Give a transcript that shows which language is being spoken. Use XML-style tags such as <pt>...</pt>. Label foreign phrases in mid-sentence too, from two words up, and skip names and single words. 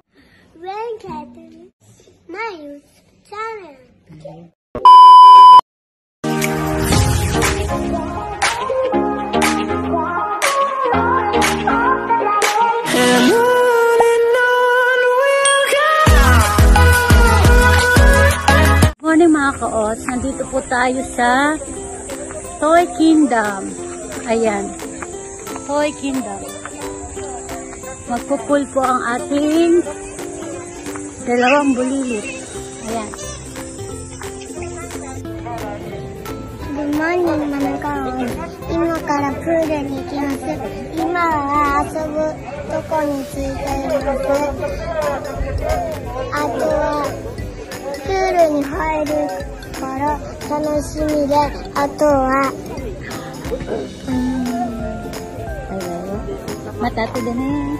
<en>Welcome to my YouTube channel.</en> <tl>Morning mga ka-ots, nandito po tayo sa Toy Kingdom. Ayan, Toy Kingdom. Magpupul po ang ating dalawang bulilit. Ayan.</tl> <en>Good morning,</en> <tl>mga ka-ots.</tl> <ja>今からプールに行きます。今は遊ぶとこに着いています。あとはプールに入るから楽しみで、あとはまた後でね。</ja>